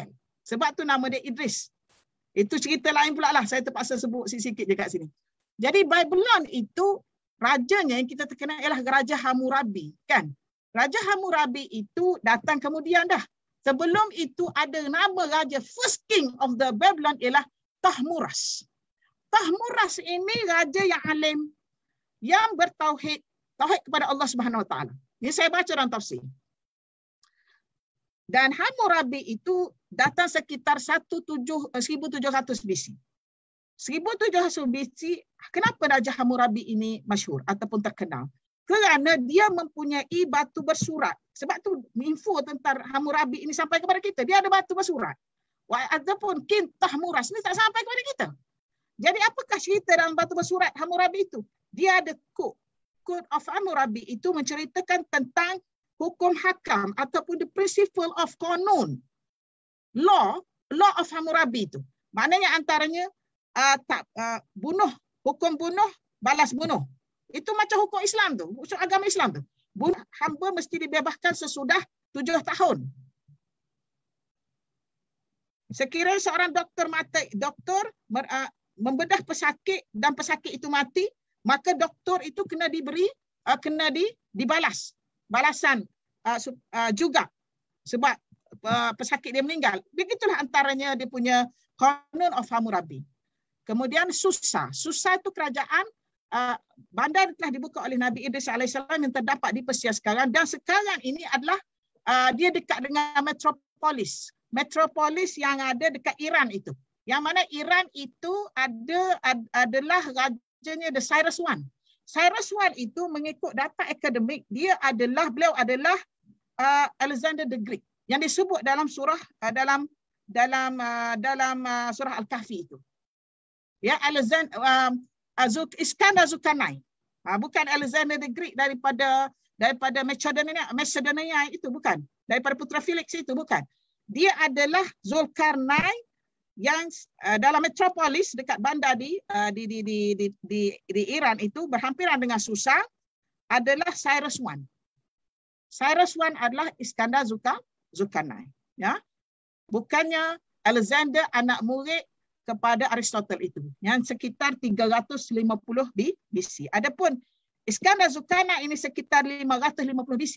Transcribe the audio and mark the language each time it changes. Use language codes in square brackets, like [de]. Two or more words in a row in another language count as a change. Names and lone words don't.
[ms] Sebab tu nama dia Idris. Itu cerita lain pula lah. Saya terpaksa sebut sikit-sikit je kat sini. Jadi Babylon itu rajanya yang kita terkenal ialah Raja Hammurabi. Kan? Raja Hammurabi itu datang kemudian dah. Sebelum itu ada nama raja, [en] first king of the Babylon ialah Tahmuras. [ms] Tahmuras ini raja yang alim, yang bertauhid, tauhid kepada Allah [ar] سبحانه وتعالى. [ms] Ini saya baca dalam tafsir. Dan Hammurabi itu datang sekitar 1700 BC. 1700 BC, kenapa Raja Hammurabi ini masyhur ataupun terkenal? Kerana dia mempunyai batu bersurat. Sebab tu info tentang Hammurabi ini sampai kepada kita. Dia ada batu bersurat. Ataupun King Tahmuras ini tak sampai kepada kita. Jadi apakah cerita dalam batu bersurat Hammurabi itu? Dia ada Code of Hammurabi itu menceritakan tentang hukum hakam ataupun [en] the principle of qanun. [ms] Law of Hammurabi itu. Maknanya antaranya bunuh, hukum bunuh, balas bunuh. Itu macam hukum Islam tu, hukum agama Islam tu. Bunuh hamba mesti dibebaskan sesudah 7 tahun. Sekiranya seorang doktor membedah pesakit dan pesakit itu mati, maka doktor itu kena dibalas. Balasan juga sebab pesakit dia meninggal. Begitulah antaranya dia punya Qanun of Hammurabi. Kemudian Susa. Susa itu kerajaan bandar telah dibuka oleh Nabi Idris alaihissalam yang terdapat di Persia sekarang, dan sekarang ini adalah dia dekat dengan metropolis. Metropolis yang ada dekat Iran itu. Yang mana Iran itu adalah rajanya the Cyrus I. Cyrus I itu mengikut data akademik, beliau adalah Alexander the Great yang disebut dalam surah surah Al-Kahfi itu. Ya, Iskandar Zulkarnain. Bukan Alexander the Great daripada Macedonia itu, bukan. Daripada Putra Felix itu, bukan. Dia adalah Zulkarnain yang dalam metropolis dekat bandar di Iran itu berhampiran dengan Susa adalah Cyrus I. Cyrus I adalah Iskandar Zulkarnain. Ya, bukannya Alexander anak murid kepada Aristotle itu yang sekitar 350 BC. Adapun Iskandar Zulkarnain ini sekitar 550 BC.